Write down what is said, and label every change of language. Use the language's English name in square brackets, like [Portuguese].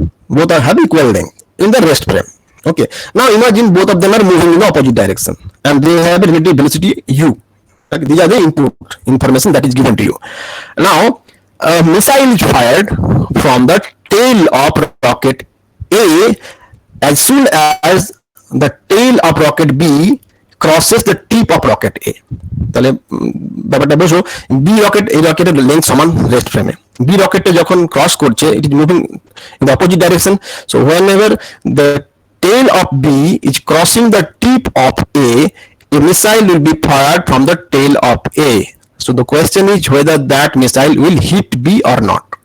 [English] Both have equal length in the rest frame. Okay. Now imagine both of them are moving in the opposite direction, and they have a relative velocity u. Okay. These are the input information that is given to you. Now, a missile is fired from the tail of rocket A as soon as the tail of rocket B crosses the tip of rocket A. [Bangla] তাহলে ব্যাপারটা বোঝো, B rocket, এই রকেটের length সমান rest ফ্রেমে। B রকেটটা যখন cross করছে, [English] It is moving in the opposite direction. So whenever the tail of B is crossing the tip of a missile will be fired from the tail of A. So the question is whether that missile will hit B or not.